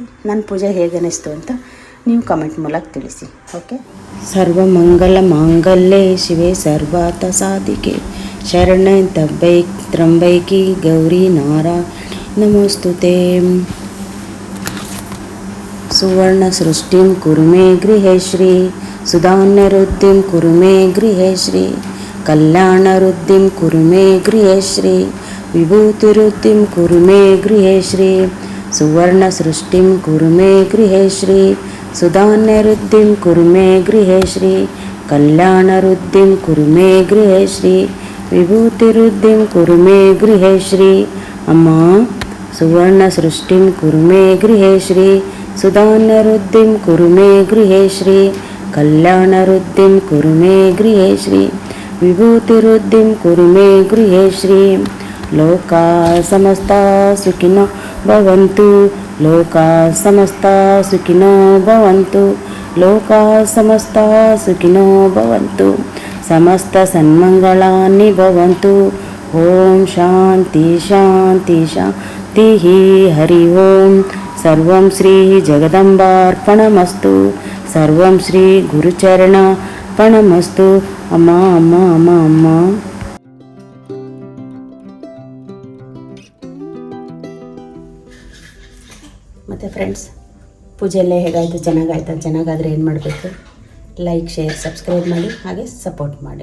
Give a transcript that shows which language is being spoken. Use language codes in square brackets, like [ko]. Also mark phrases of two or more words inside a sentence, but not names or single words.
[kn] ನನ್ನ ಪೂಜೆ ಹೇಗೆ ಅನ್ನಿಸ್ತು ಅಂತ ನೀವು ಕಮೆಂಟ್ ಮೂಲಕ ತಿಳಿಸಿ. ಓಕೆ. [sa] ಸರ್ವಮಂಗಲ ಮಾಂಗಲ್ಯೆ ಶಿವೆ ಸರ್ವಾರ್ಥ ಸಾಧಿಕೆ ಶರಣೆ ತ್ರ್ಯಂಬಕಿ ಗೌರಿ ನಾರಾಯಣಿ ನಮೋಸ್ತುತೆ. ಸುವರ್ಣ ಸೃಷ್ಟಿಂ ಕುರು ಮೇ ಗೃಹೇ ಶ್ರೀ ಸುಧಾನ್ಯರುದ್ಧಿಂ ಕುರು ಮೇ ಗೃಹೇ ಶ್ರೀ ಕಲ್ಯಾಣರುದ್ಧಿಂ ಕುರು ಮೇ ಗೃಹೇ ಶ್ರೀ ವಿಭೂತಿರುದ್ಧಿಂ ಕುರು ಮೇ ಗೃಹೇ ಶ್ರೀ ಸುವರ್ಣ ಸೃಷ್ಟಿಂ ಕುರು ಮೇ ಗೃಹೇ ಶ್ರೀ ಸುಧಾನ್ಯರುದ್ಧಿಂ ಕುರು ಮೇ ಗೃಹೇ ಶ್ರೀ ಕಲ್ಯಾಣರುದ್ಧಿಂ ಕುರು ಮೇ ಗೃಹೇ ಶ್ರೀ ವಿಭೂತಿರುದ್ಧಿಂ ಕುರು ಮೇ ಗೃಹೇ ಶ್ರೀ. ಅಮ್ಮ ಸುವರ್ಣ ಸೃಷ್ಟಿಂ ಕುರು ಮೇ ಗೃಹೇ ಶ್ರೀ ಸುಧಾನ್ಯರುದ್ಧಿಂ ಕುರು ಮೇ ಗೃಹೇ ಶ್ರೀ ಕಲ್ಯಾಣರುದ್ಧಿಂ ಕುರು ಮೇ ಗೃಹೇ ಶ್ರೀ ವಿಭೂತಿರುದ್ಧಿಂ ಕುರು ಮೇ ಗೃಹೇ ಶ್ರೀ. ಲೋಕಾ ಸಮಸ್ತಾ ಸುಖಿನೋ ಭವಂತು, ಲೋಕಾ ಸಮಸ್ತಾ ಸುಖಿನೋ ಭವಂತು, ಲೋಕಾ ಸಮಸ್ತಾ ಸುಖಿನೋ ಭವಂತು, ಸಮಸ್ತ ಸನ್ಮಂಗಳಾನಿ ಭವಂತು. ಓಂ ಶಾಂತಿ ಶಾಂತಿ ಶಾಂತಿ. ಭಕ್ತಿः ಹರಿ ಓಂ ಸರ್ವಂ ಶ್ರೀ ಜಗದಂಬಾರ್ಪಣಮಸ್ತು ಸರ್ವಂ ಶ್ರೀ ಗುರುಚರಣಾರ್ಪಣಮಸ್ತು. [kn] ಅಮ್ಮ ಅಮ್ಮ ಅಮ್ಮ ಅಮ್ಮ. ಮತ್ತು ಫ್ರೆಂಡ್ಸ್, ಪೂಜೆ ಎಲ್ಲ ಹೇಗಾಯಿತು? ಚೆನ್ನಾಗಾದರೆ ಏನು ಮಾಡಬೇಕು? [en] like, share, subscribe [kn] ಮಾಡಿ, ಹಾಗೆ ಸಪೋರ್ಟ್ ಮಾಡಿ.